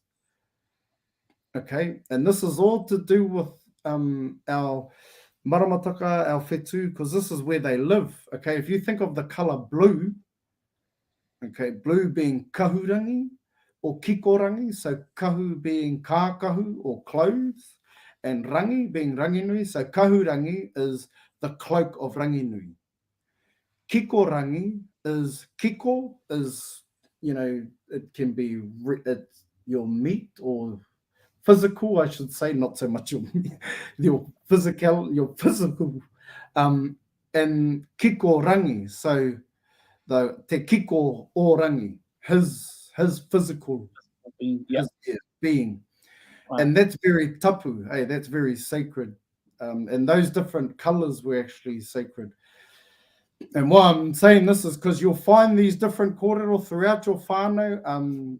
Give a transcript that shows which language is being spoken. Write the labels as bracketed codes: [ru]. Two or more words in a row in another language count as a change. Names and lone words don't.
[en] Okay, and this is all to do with our Maramataka, our whetū, because this is where they live. Okay, if you think of the colour blue, okay, blue being kahurangi or kikorangi, so kahu being kākahu or clothes, and rangi being ranginui, so kahurangi is the cloak of ranginui. Kikorangi is kiko, is, you know, it can be it's your meat or physical, I should say, not so much your physical, and kikorangi, so the [mi] te kiko orangi, [en] his physical, Yeah. his being, Wow. and that's very tapu. Hey, that's very sacred, and those different colours were actually sacred. And why I'm saying this is because you'll find these different kōrero throughout your whānau.